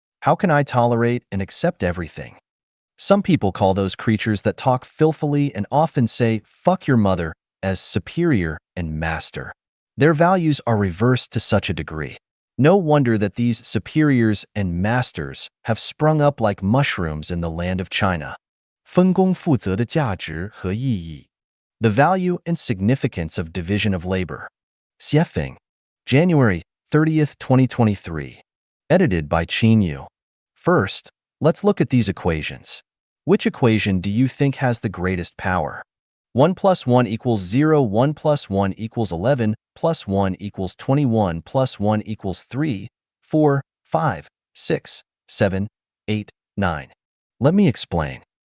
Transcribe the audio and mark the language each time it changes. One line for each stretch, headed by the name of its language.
English: How can I tolerate and accept everything?" Some people call those creatures that talk filthily and often say, "Fuck your mother," as superior and master. Their values are reversed to such a degree. No wonder that these superiors and masters have sprung up like mushrooms in the land of China.
Chinese: 分工负责的价值和意义.
English: The value and significance of division of labor. Xuefeng, January 30th, 2023. Edited by Qin Yu. First, let's look at these equations. Which equation do you think has the greatest power? 1 plus 1 equals 0, 1 plus 1 equals 11, plus 1 equals 21, plus 1 equals 3, 4, 5, 6, 7, 8, 9. Let me explain.